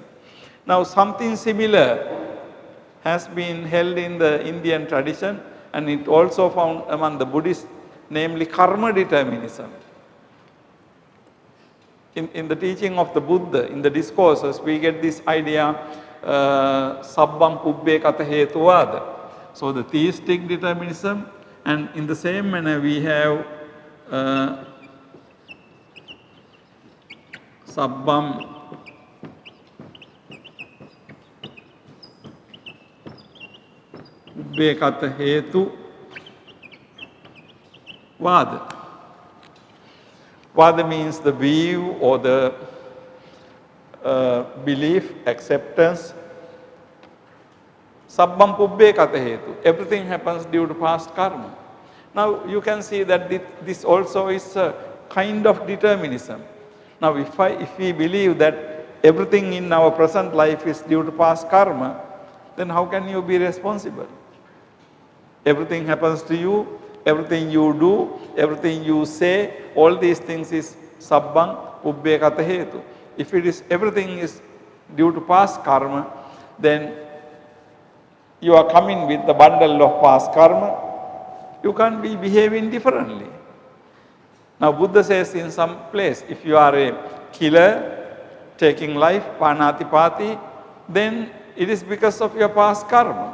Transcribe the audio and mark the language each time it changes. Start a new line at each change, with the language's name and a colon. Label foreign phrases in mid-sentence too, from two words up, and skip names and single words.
English: Now, something similar has been held in the Indian tradition and it also found among the Buddhists, namely karma determinism. In the teaching of the Buddha, in the discourses, we get this idea,
Pali: sabbam pubbe kata hetuvada.
English: So, the theistic determinism, and in the same manner we have
Pali: sabbam pubbe kata hetu vada.
English: Vada means the view or the belief, acceptance.
Pali: Sabbam pubbe kata hetu.
English: Everything happens due to past karma. Now you can see that this also is a kind of determinism. Now if we believe that everything in our present life is due to past karma, then how can you be responsible? Everything happens to you, everything you do, everything you say, all these things is
Pali: sabbang ubbe kata hetu.
English: If it is everything is due to past karma, then you are coming with the bundle of past karma. You can't be behaving differently. Now Buddha says in some place, if you are a killer, taking life, panatipati, then it is because of your past karma.